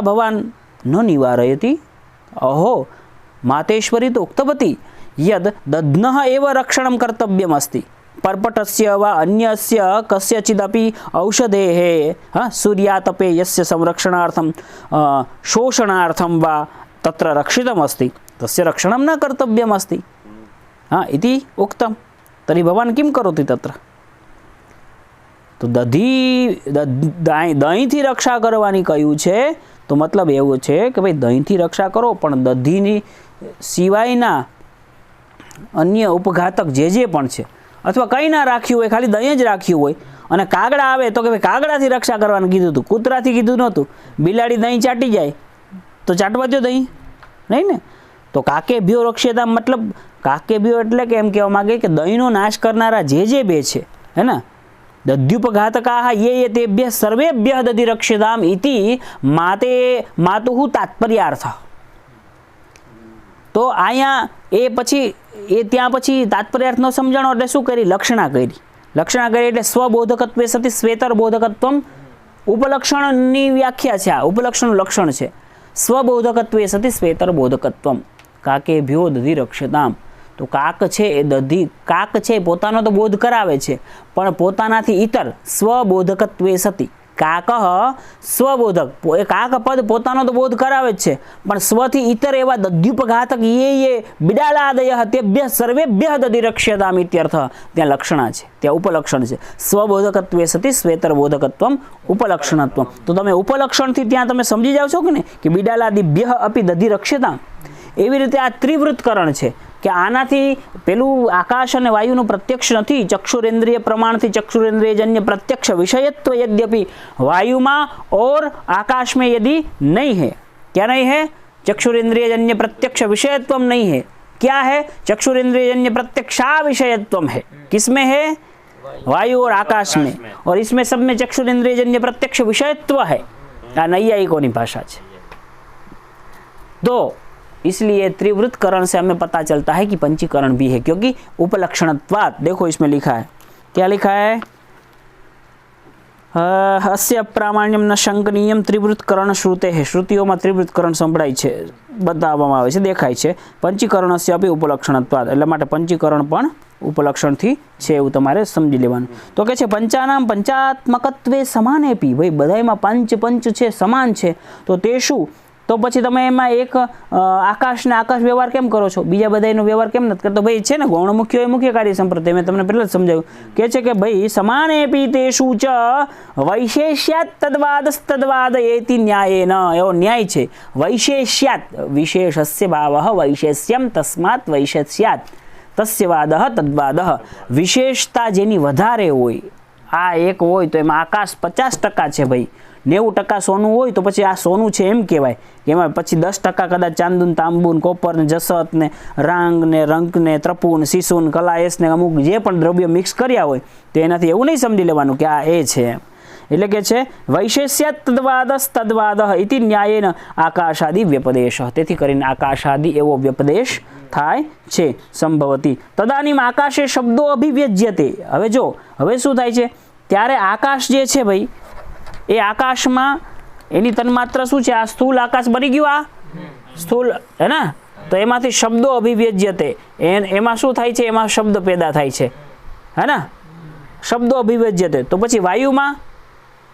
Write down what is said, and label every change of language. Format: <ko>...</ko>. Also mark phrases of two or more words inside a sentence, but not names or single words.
<sa>भवान् न निवारयति अहो मातेश्वरी तो उक्तवती यद् दध्नः एव रक्षणं कर्तव्यमस्ति पर्पटस्य वा अन्यस्य कस्यचिदपि औषधेः सूर्यातपे यस्य संरक्षणार्थं शोषणार्थं वा तत्र रक्षितमस्ति तस्य रक्षणं न कर्तव्यमस्ति इति उक्तं तर्हि भवान् किं करोति तत्र तो</sa> <gu>दહીંથી રક્ષા કરવાની કહ્યું છે તો મતલબ એવું છે કે ભાઈ દહીંથી રક્ષા કરો પણ દધીની સિવાયના અન્ય ઉપઘાતક જે પણ છે અથવા કંઈ ના રાખ્યું હોય ખાલી દહીં જ રાખ્યું હોય અને કાગડા આવે તો કે ભાઈ કાગડાથી રક્ષા કરવાનું કીધું હતું કૂતરાથી કીધું નહોતું બિલાડી દહીં ચાટી જાય તો ચાટવા દો દહીં નહીં ને તો</gu> <sa>કાકે ભ્યો રક્ષેતા</sa> <gu>મતલબ</gu> <sa>કાકે ભ્યો</sa> <gu>એટલે કે એમ કહેવા માગે કે દહીંનો નાશ કરનારા જે બે છે હે ને</gu> <sa>दध्युपघातकाः ये तेभ्यः सर्वेभ्यः दधिरक्ष्यताम् इति मातुः तात्पर्यार्थः</sa> <gu>તો આયા એ પછી એ ત્યાં પછી તાત્પર્યાર્થનો સમજાણો એટલે શું કરી લક્ષણા કરી એટલે</gu> <sa>સ્વબોધકત્વે સતિ સ્વેતર બોધકત્વમ</sa> <gu>ઉપલક્ષણની વ્યાખ્યા છે આ ઉપલક્ષણનું લક્ષણ છે</gu> <sa>સ્વબોધકત્વે સતિ સ્વેતર બોધકત્વમ કાકે ભ્યો દધિરક્ષ્યતામ</sa> <gu>તો કાક છે એ દધી કાક છે પોતાનો તો બોધ કરાવે છે પણ પોતાનાથી ઇતર</gu> <sa>સ્વબોધકત્વે સતી</sa> <gu>કાક સ્વબોધક એ કાક પદ પોતાનો તો બોધ કરાવે જ છે પણ સ્વથી ઇતર એવા દધ્યુપઘાતક</gu> <sa>ये बिडालादयः तेभ्यः सर्वेभ्यः दधिरक्ष्यताम् इत्यर्थः</sa> <gu>ત્યાં લક્ષણા છે ત્યાં ઉપલક્ષણ છે</gu> <sa>સ્વબોધકત્વે સતી સ્વેતરબોધકત્વમ ઉપલક્ષણત્વમ</sa> <gu>તો તમે ઉપલક્ષણથી ત્યાં તમે સમજી જાવ છો કે ને કે</gu> <sa>બિડાલાદિભ્યઃ अपि दधिरक्ष्यताम्</sa> <gu>એવી રીતે આ ત્રિવૃત્તકરણ છે કે આનાથી પેલું આકાશ અને વાયુનું પ્રત્યક્ષ નથી ચક્ષુરેન્દ્રિય પ્રમાણથી ચક્ષુરેન્દ્રિયજન્ય પ્રત્યક્ષ વિષયत्व</gu> <hi>यद्यपि वायुमा और आकाश में यदि नहीं है क्या नहीं है चक्षुरेंद्रियजन्य प्रत्यक्ष विषयत्व नहीं है क्या है चक्षुरेंद्रियजन्य प्रत्यक्षा विषयत्व है किसमें है वायु और आकाश में और इसमें सब में चक्षुरेंद्रियजन्य प्रत्यक्ष विषयत्व है नैयायिकों भाषा है तो इसलिए त्रिवृत्तकरण से हमें पता चलता है कि पंचीकरण भी है क्योंकि उपलक्षणत्वात् देखो इसमें लिखा है क्या लिखा है</hi> <sa>अस्य प्रामाण्यम न शंकनीयम त्रिवृत्तकरण श्रुते</sa> <hi>है श्रुतियों में त्रिवृत्तकरण</hi> <gu>સંભળાય છે બતાવવામાં આવે છે દેખાય છે</gu> <sa>पंचीकरणस्य अपि उपलक्षणत्वात्</sa> <gu>એટલે માટે પંચીકરણ પણ ઉપલક્ષણથી છે એવું તમારે સમજી લેવાનું તો કે છે</gu> <sa>પંચાનામ પંચાત્મકત્વે સમાનેપી</sa> <gu>ભાઈ બધાયમાં પંચ છે સમાન છે તો તે શું तो પછી તમે એમાં એક આકાશ ને આકાશ વ્યવહાર કેમ કરો છો બીજા બધાયનો વ્યવહાર કેમ નથી કરતો ભાઈ છે ને ગૌણ મુખ્ય હોય મુખ્ય કાર્ય સંપ્રતિ મૈં તમને પહેલા જ સમજાવ્યું કે છે કે ભાઈ</gu> <sa>समानेपि तेषु च वैशेष्यात् तद्वादस्तद्वाद एति न्यायेन</sa> <gu>એવો ન્યાય છે</gu> <sa>वैशेष्यात् विशेषस्य भावः वैशेष्यं तस्मात् वैशेष्यात् तस्य वादः तद्वादः</sa> <gu>વિશેષતા જેની વધારે હોય આ એક હોય તો એમાં આકાશ 50% છે ભાઈ 90% સોનું હોય તો પછી આ સોનું છે એમ કહેવાય કે એમાં પછી 10% કદાચ ચાંદું તાંબું કોપર ને જસત ને રાંગ ને રંક ને ત્રપુન સીસું કલાયસ ને અમુક જે પણ દ્રવ્ય મિક્સ કર્યા હોય તો એનાથી એવું નહીં સમજી લેવાનું કે આ એ છે એટલે કે છે</gu> <sa>વૈશેષ્યાत् તદ્વાદઃ इति न्यायेन आकाशादि व्यपदेश</sa> <gu>તેથી કરીને આકાશાદि એવો વ્યપદેશ થાય છે</gu> <sa>સંભવતી તદાનીમ આકાશે શબ્દો અભિવ્યજ્યતે</sa> <gu>હવે જો હવે શું થાય છે ત્યારે આકાશ જે છે ભાઈ એ આકાશમાં એની તન્માત્રા શું છે આ સ્થૂલ આકાશ બની ગયું આ સ્થૂલ હે ને તો એમાંથી</gu> <sa>શબ્દો અભિવ્યજ્યતે</sa> <gu>એમાં શું થાય છે એમાં શબ્દ પેદા થાય છે હે ને</gu> <sa>શબ્દો અભિવ્યજ્યતે</sa> <gu>તો પછી વાયુમાં</gu>